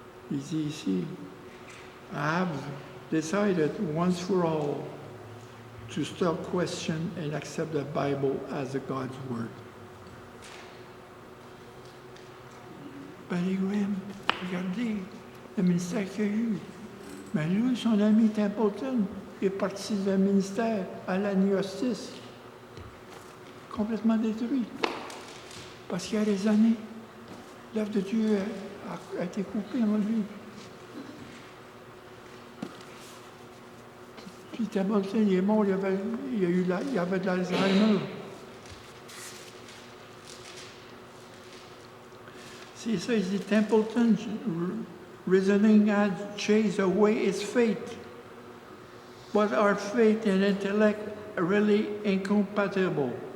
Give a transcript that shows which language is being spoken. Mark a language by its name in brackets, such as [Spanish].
[French] Il dit ici, [English] I have decided once for all to stop question and accept the Bible as God's word. [French] Billy Graham, regardez le ministère qu'il a eu. Mais lui, son ami Templeton est parti du ministère à l'agnostisme, complètement détruit, parce qu'il a raisonné. L'œuvre de Dieu a été coupée en lui. Puis Templeton, il est mort, il avait de l'Alzheimer. C'est ça, il dit, Templeton, [English] reasoning had chased away his faith. But our faith and intellect are really incompatible.